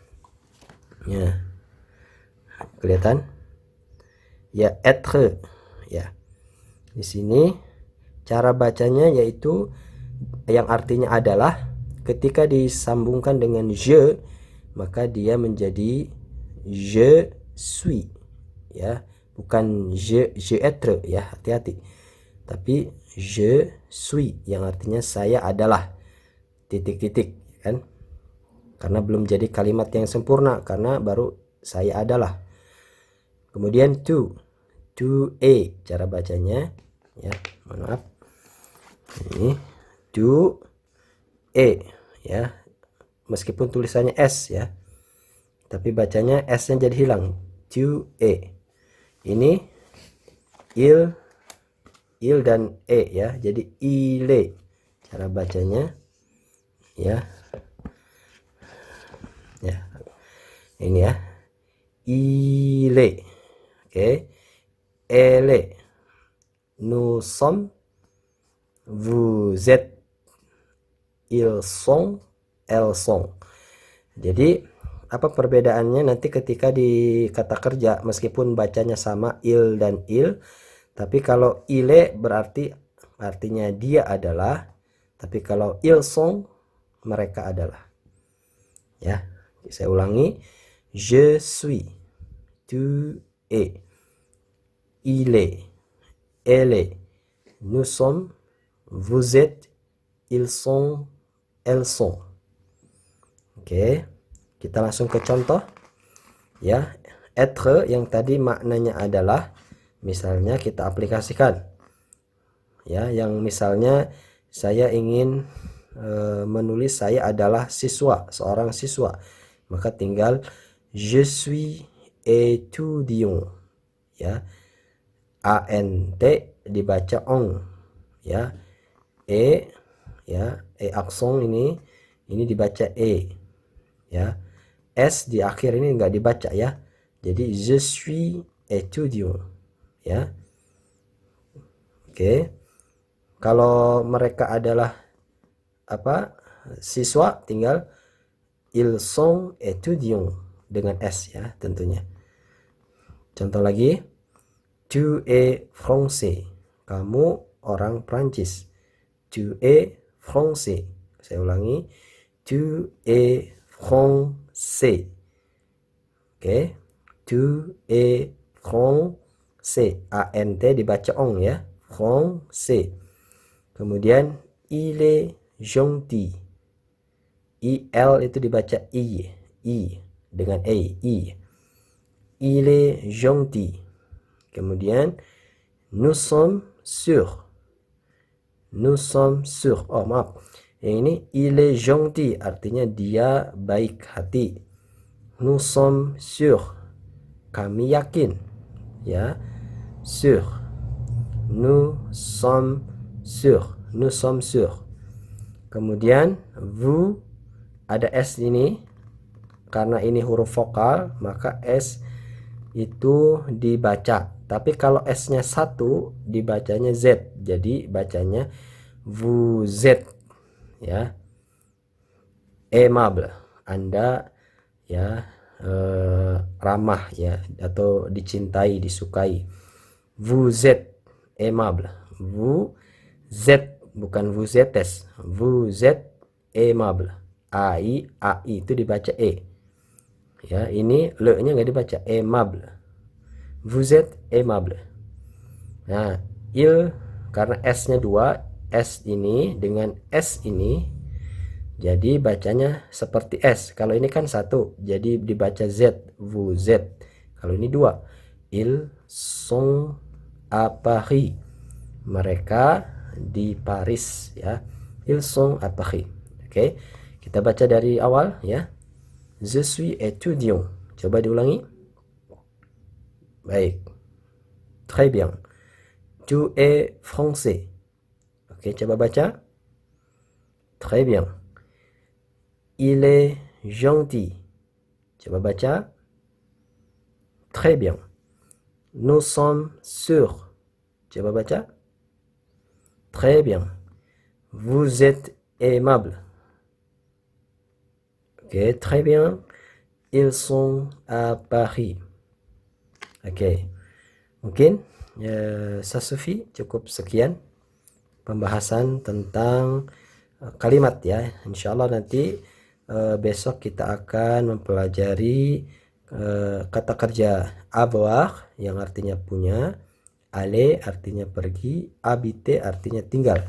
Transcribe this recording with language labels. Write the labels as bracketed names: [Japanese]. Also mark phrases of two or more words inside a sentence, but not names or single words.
[Indonesian] Ya, kelihatan, ya, être, ya. Di sini cara bacanya yaitu yang artinya adalah, ketika disambungkan dengan je maka dia menjadi [French] je suis, [Indonesian] ya, bukan [French] je être, [Indonesian] ya, hati-hati, tapi [French] je suis [Indonesian] yang artinya saya adalah, titik-titik, kan, karena belum jadi kalimat yang sempurna, karena baru saya adalah. Kemudian tu cara bacanya, ya, mohon maaf, ini tu ya, meskipun tulisannya s, ya, tapi bacanya s-nya jadi hilang, tu ini il dan ya, jadi ile cara bacanya, ya, ya, ini, ya, ile, oke, [French] ele, nous sommes, vous êtes, ils sont, elles sont. [Indonesian] Jadi apa perbedaannya nanti ketika di kata kerja, meskipun bacanya sama il dan il, tapi kalau ile berarti artinya dia adalah, tapi kalau [French] ils sont [Indonesian] mereka adalah, ya. Saya ulangi, [French] je suis, tu es, il est, elle est, nous sommes, vous êtes, ils sont, elles sont. [Indonesian] Oke, kita langsung ke contoh, ya. Être yang tadi maknanya adalah, misalnya kita aplikasikan, ya, yang misalnya saya ingin menulis saya adalah siswa, seorang siswa, maka tinggal [French] je suis étudiant, [Indonesian] ya, ant dibaca ong, ya, ya, akson ini dibaca ya, s di akhir ini enggak dibaca, ya, jadi [French] je suis étudiant, [Indonesian] ya. Oke, kalau mereka adalah apa, siswa, tinggal [French] ils sont étudiants [Indonesian] dengan s, ya, tentunya. Contoh lagi, [French] tu es français, [Indonesian] kamu orang Prancis, [French] tu es français. [Indonesian] Saya ulangi, [French] tu es français. Oke, tu es français, [Indonesian] ant dibaca ong, ya, [French] français. [Indonesian] Kemudian [French] il est gentil. [Indonesian] Il itu dibaca i dengan i. [French] Il est gentil. Kemudian nous sommes sûrs. Nous sommes sûrs. [Indonesian] Oh, maaf. Yang ini [French] il est gentil [Indonesian] artinya dia baik hati. [French] Nous sommes sûrs. [Indonesian] Kami yakin. Ya. [French] Sûrs. Nous sommes sûrs. Nous sommes sûrs. [Indonesian] Kemudian vous ada s ini, karena ini huruf vokal maka s itu dibaca, tapi kalau s-nya satu dibacanya z, jadi bacanya [French] vous êtes, [Indonesian] ya, aimable, Anda ya ramah ya, atau dicintai, disukai. [French] Vous êtes aimable. Vous êtes, bukan vous êtes. Vous êtes aimable. ai [Indonesian] itu dibaca e. Ya, ini le-nya nggak dibaca, [French] aimable. Vous êtes aimable. [Indonesian] Nah, il karena s-nya 2, s ini dengan s ini jadi bacanya seperti s. Kalau ini kan satu, jadi dibaca z, [French] vous êtes. [Indonesian] Kalau ini 2, [French] ils sont à Paris. [Indonesian] Mereka di Paris ya. [French] Ils sont à Paris. [Indonesian] Oke. Kita baca dari awal ya. [French] Je suis étudiant. [Indonesian] Coba diulangi. Baik. [French] Très bien. Tu es français. [Indonesian] Oke, coba baca. [French] Très bien. Il est gentil. [Indonesian] Coba baca. [French] Très bien. Nous sommes sûrs. [Indonesian] Coba baca. [French] Très bien. Vous êtes aimable. Oke, très bien. Ils sont à Paris. [Indonesian] Oke. Mungkin ya, Sasufi cukup sekian pembahasan tentang kalimat ya. [Arabic] Insya Allah [Indonesian] nanti besok kita akan mempelajari kata kerja avoir yang artinya punya, aller artinya pergi, habiter artinya tinggal.